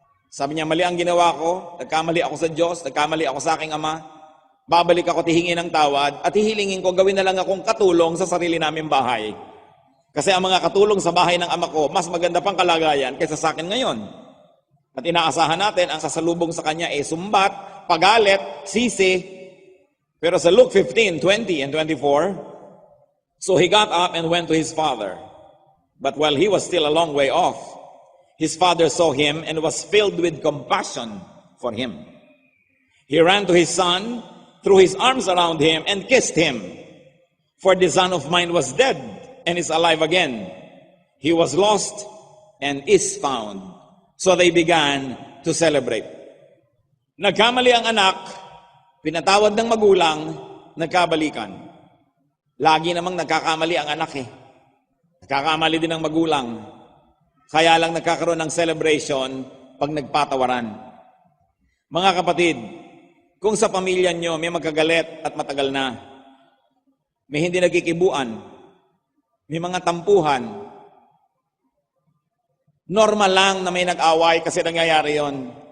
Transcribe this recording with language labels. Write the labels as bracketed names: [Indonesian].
[Filipino] Sabi niya, mali ang ginawa ko, nagkamali ako sa Diyos, nagkamali ako sa aking ama, babalik ako, tihingi ng tawad, at hihilingin ko, gawin na lang akong katulong sa sarili naming bahay. Kasi ang mga katulong sa bahay ng ama ko, mas maganda pang kalagayan kaysa sa akin ngayon. At inaasahan natin, ang sasalubong sa kanya ay sumbat, pagalit, sisi. Pero sa [English] Luke 15:20 and 24, so he got up and went to his father. But while he was still a long way off, his father saw him and was filled with compassion for him. He ran to his son, threw his arms around him, and kissed him. For the son of mine was dead and is alive again. He was lost and is found. So they began to celebrate. [Filipino] Nagkamali ang anak, pinatawad ng magulang, nagkabalikan. Lagi namang nagkakamali ang anak eh. Nagkakamali din ang magulang. Kaya lang nagkakaroon ng celebration pag nagpatawaran. Mga kapatid, kung sa pamilya nyo may magkagalit at matagal na, may hindi nagkikibuan, may mga tampuhan, normal lang na may nag-away kasi nangyayari yon.